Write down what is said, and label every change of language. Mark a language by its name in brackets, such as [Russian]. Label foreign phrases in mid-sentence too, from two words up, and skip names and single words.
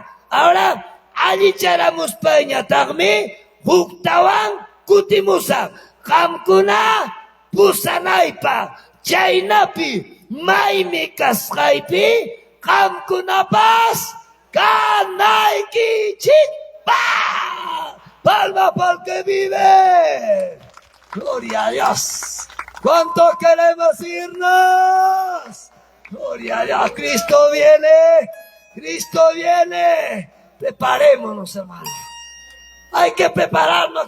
[Quechua] Ahora, allicharamuspa ñataqmi, huktawan kutimusa. Kamkuna, pusanaypa, chaynapi, maimi kasqaypi, kamkunapas, kanaykichikpa. [Spanish] Palma pa'l que vive. Gloria a Dios. ¿Cuánto queremos irnos? Gloria a Dios. Cristo viene. Preparémonos, hermano. Hay que prepararnos.